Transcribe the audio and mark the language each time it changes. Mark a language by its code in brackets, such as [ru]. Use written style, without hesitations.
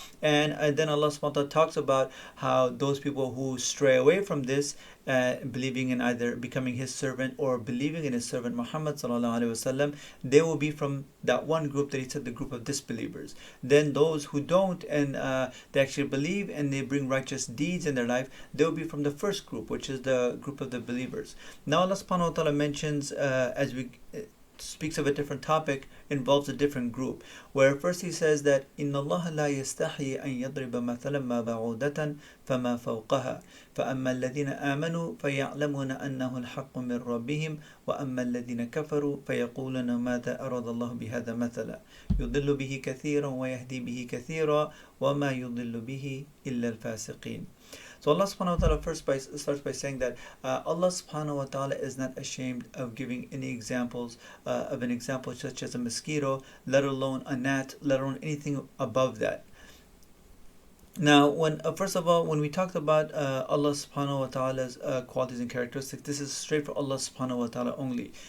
[en] And then Allah subhanahu wa ta'ala talks about how those people who stray away from this, believing in either becoming his servant or believing in his servant Muhammad sallallahu alaihi wasallam, they will be from that one group that he said, the group of disbelievers. Then those who don't, and they actually believe and they bring righteous deeds in their life, they will be from the first group, which is the group of the believers. Now Allah subhanahu wa ta'ala mentions, as we speaks of a different topic, involves a different group, where first he says that [ar] إِنَّ اللَّهَ لَا يَسْتَحْيِي أَن يَضْرِبَ مَثَلًا مَا بَعُودَةً فَمَا فَوْقَهَا فَأَمَّا الَّذِينَ آمَنُوا فَيَعْلَمُونَ أَنَّهُ الْحَقُّ مِنْ رَبِّهِمْ وَأَمَّا الَّذِينَ كَفَرُوا فَيَقُولُونَ مَاذَا أَرَادَ اللَّهُ بِهَذَا مَثَلًا يُضِلُّ بِهِ كَثِيرًا وَيَهْدِي بِهِ كَثِيرًا وَمَا يُضِلُّ بِهِ إِلَّا الْفَاسِقِينَ. [en] So Allah subhanahu wa ta'ala starts by saying that Allah subhanahu wa ta'ala is not ashamed of giving any examples of an example such as a mosquito, let alone a gnat, let alone anything above that. Now, when first of all, when we talked about Allah subhanahu wa ta'ala's qualities and characteristics, this is straight for Allah subhanahu wa ta'ala only.